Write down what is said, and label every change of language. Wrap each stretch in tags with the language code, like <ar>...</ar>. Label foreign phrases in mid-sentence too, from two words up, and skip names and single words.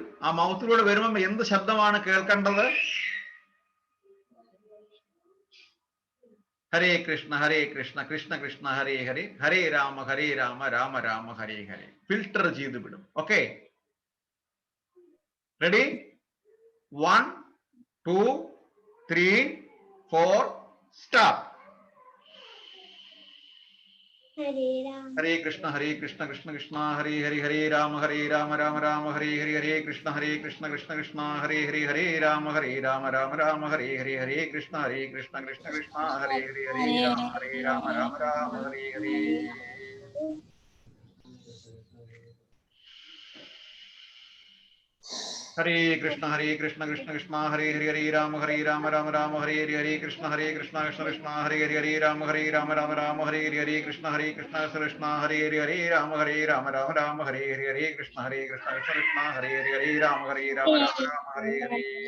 <ml>ആ മൗത്തിലൂടെ വരുമ്പോൾ എന്ത് ശബ്ദമാണ് കേൾക്കേണ്ടത്?</ml> <sa>ഹരേ കൃഷ്ണ കൃഷ്ണ കൃഷ്ണ ഹരേ ഹരേ, ഹരേ രാമ രാമ രാമ ഹരേ ഹരേ.</sa> <ml>ഫിൽട്ടർ ചെയ്ത് വിടും.</ml> <en>okay, ready? 1 2 3 4 സ്റ്റാർട്ട്.</en> <sa>ഹരേ കൃഷ്ണ കൃഷ്ണ കൃഷ്ണ ഹരേ ഹരേ, ഹരേ രാമ രാമ രാമ ഹരേ ഹരേ, ഹരേ കൃഷ്ണ കൃഷ്ണ കൃഷ്ണ ഹരേ ഹരേ, ഹരേ രാമ രാമ രാമ ഹരേ ഹരേ, ഹരേ കൃഷ്ണ കൃഷ്ണ കൃഷ്ണ ഹരേ ഹരേ, ഹരേ രാമ രാമ ഹരേ ഹരേ. ഹരേ കൃഷ്ണ കൃഷ്ണ കൃഷ്ണ ഹരേ ഹരേ, ഹരേ രാമ രാമ രാമ ഹരേ ഹരേ, ഹരേ കൃഷ്ണ കൃഷ്ണ കൃഷ്ണ ഹരേ ഹരേ, ഹരേ രാമ രാമ ഹരേ ഹരേ, ഹരേ കൃഷ്ണ കൃഷ്ണ കൃഷ്ണ ഹരേ ഹരേ, ഹരേ രാമ രാമ ഹരേ ഹരേ, ഹരേ കൃഷ്ണ കൃഷ്ണ ഹരേ ഹരേ, ഹരേ രാമ രാമ ഹരേ ഹരേ.</sa>